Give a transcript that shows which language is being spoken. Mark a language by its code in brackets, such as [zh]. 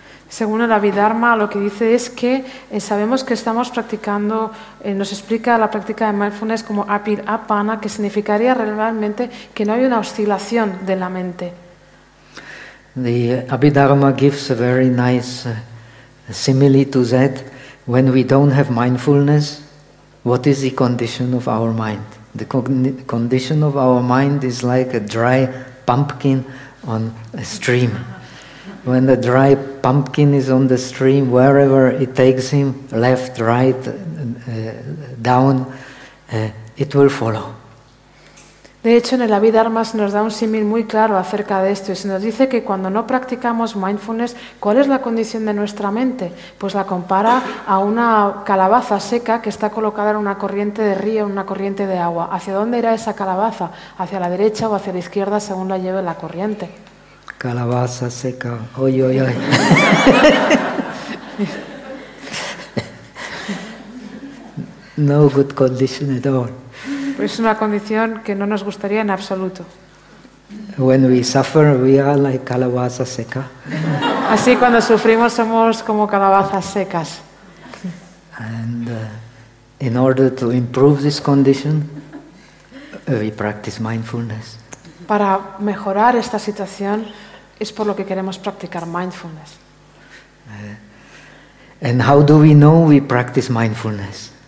[es] Según el Abhidharma, lo que dice es que sabemos que estamos practicando, nos explica la práctica de mindfulness como apilapana, que significaría realmente que no hay una oscilación de la mente. [en] The Abhidharma gives a very nice simile to that. When we don't have mindfulness, what is the condition of our mind? The condition of our mind is like a dry pumpkin on a stream. When the dry pumpkin is on the stream, wherever it takes him, left, right, down, it will follow. [es] De hecho, en el Abhidharma se nos da un símil muy claro acerca de esto. Se nos dice que cuando no practicamos mindfulness, ¿cuál es la condición de nuestra mente? Pues la compara a una calabaza seca que está colocada en una corriente de río, en una corriente de agua. ¿Hacia dónde irá esa calabaza? ¿Hacia la derecha o hacia la izquierda según la lleve la corriente? Calabaza seca. Oy, oy, oy. [en] No good condition at all. [es] Es una condición que no nos gustaría en absoluto. [en] When we suffer, we are like [es] calabaza seca. Así cuando sufrimos somos como calabazas secas. [en] And in order to improve this condition, we practice mindfulness. [es] Para mejorar esta situación es por lo que queremos practicar mindfulness. [en] And how do we know we practice mindfulness?